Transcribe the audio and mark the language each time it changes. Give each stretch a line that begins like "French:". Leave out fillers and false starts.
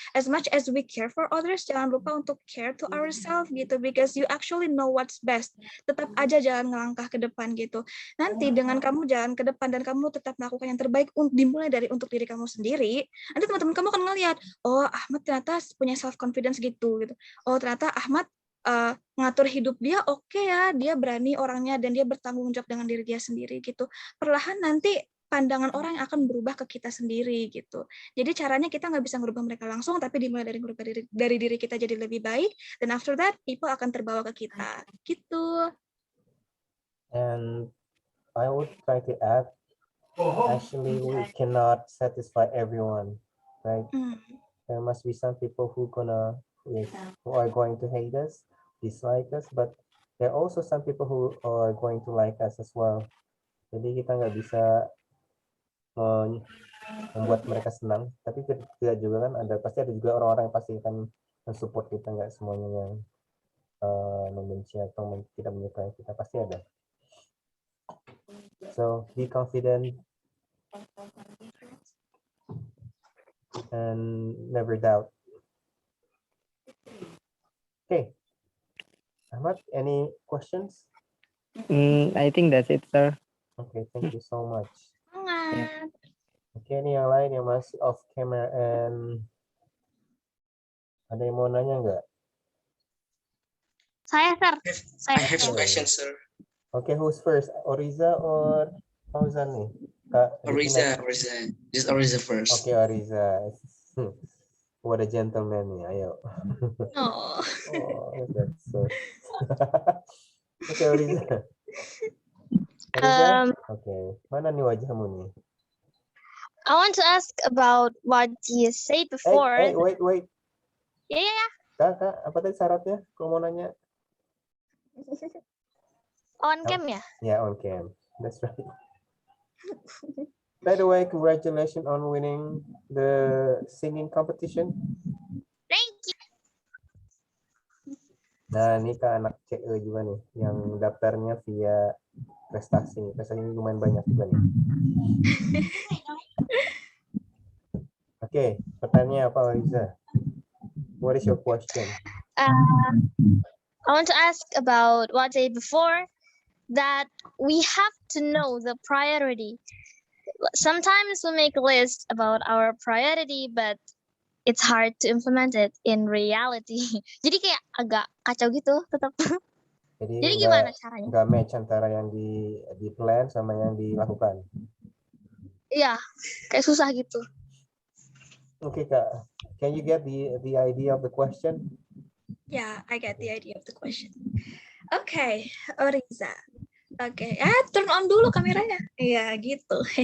English: As much as we care for others,
Indonesian: jangan lupa untuk
English: care to ourselves gitu, because you actually know what's best.
Indonesian: Tetap aja jalan ngelangkah ke depan gitu. Nanti dengan kamu jalan ke depan dan kamu tetap melakukan yang terbaik, dimulai dari untuk diri kamu sendiri, nanti teman-teman kamu akan ngelihat, oh Ahmad ternyata punya self confidence gitu. Oh ternyata Ahmad ngatur hidup dia oke ya, dia berani orangnya dan dia bertanggung jawab dengan diri dia sendiri gitu. Perlahan nanti pandangan orang yang akan berubah ke kita sendiri gitu. Jadi caranya kita nggak bisa ngerubah mereka langsung, tapi dimulai dari ngerubah dari diri kita jadi lebih baik, dan
English: after that people
Indonesian: akan terbawa ke kita gitu.
English: And I would try to add, actually we cannot satisfy everyone, right? There must be some people who are going to hate us, dislike us, but there are also some people who are going to like us as well.
Indonesian: Jadi kita nggak bisa membuat mereka senang, tapi tidak juga kan pasti ada juga orang-orang yang pasti akan mensupport kita, nggak semuanya yang membenci atau tidak menyukai kita, pasti ada.
English: So be confident and never doubt. Okay, Ahmad, any questions? I think that's it, sir. Okay, thank you so much.
Indonesian: Semangat. Oke, ini yang lain yang masih
English: off camera,
Indonesian: and ada yang mau nanya nggak? Saya, sir.
English: I have some questions, sir. Okay, who's first? Oriza or Fauzan nih? Kak, Oriza. Just Oriza first. Okay, Oriza. What a gentleman
Indonesian: nih, ayo. Oh.
English: Oh, that's so. Oke, Oriza. Oriza?
Indonesian: Oke, mana nih wajahmu nih?
English: I want to ask about what you said before. Wait. Yeah.
Indonesian: Kak, apa tadi syaratnya? Kalau mau nanya.
English: On cam ya? Yeah, on cam. That's right. By the way, congratulations on winning the singing competition. Thank you.
Indonesian: Nah, ini Kak anak CE juga nih, yang daftarnya via prestasi. Prestasinya lumayan banyak juga nih. Oke, pertanyaannya apa,
English: Oriza? What is your question? I want to ask about what I said before, that we have to know the priority. Sometimes we make a list about our priority, but it's hard to implement it in reality.
Indonesian: Jadi kayak agak kacau gitu tetap. Jadi gimana caranya? Nggak match antara yang di plan sama yang dilakukan. Iya, kayak susah gitu. Oke, Kak.
English: Can you get the idea of the question? Yeah, I get the idea of the question. Okay, Oriza.
Indonesian: Oke,
English: turn on
Indonesian: dulu kameranya. Iya, gitu.